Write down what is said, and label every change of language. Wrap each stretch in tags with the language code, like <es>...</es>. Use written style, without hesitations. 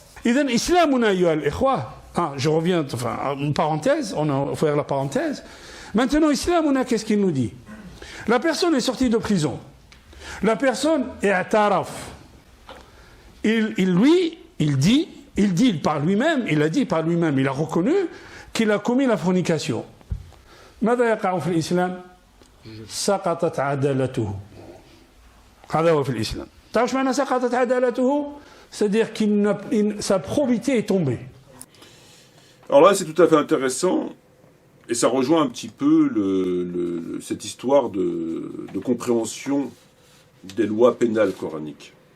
<ar>Idhan islamuna ayyuha al-ikhwa.</ar> <fr>Je reviens, enfin, une parenthèse, on va faire la parenthèse. Maintenant, islamuna, qu'est-ce qu'il nous dit? La personne est sortie de prison. La personne est ataraf. Il dit par lui-même, il a dit par lui-même, il a reconnu qu'il a commis la fornication.</fr> <ar>ماذا يقع في الإسلام؟ سقطت عدالته. هذا هو في الإسلام. تعرف ايش معنى سقطت عدالته؟</ar> <fr>C'est-à-dire que sa probité est tombée. Alors là, c'est tout à fait intéressant, et ça rejoint un petit peu cette histoire de compréhension des lois pénales coraniques.</fr>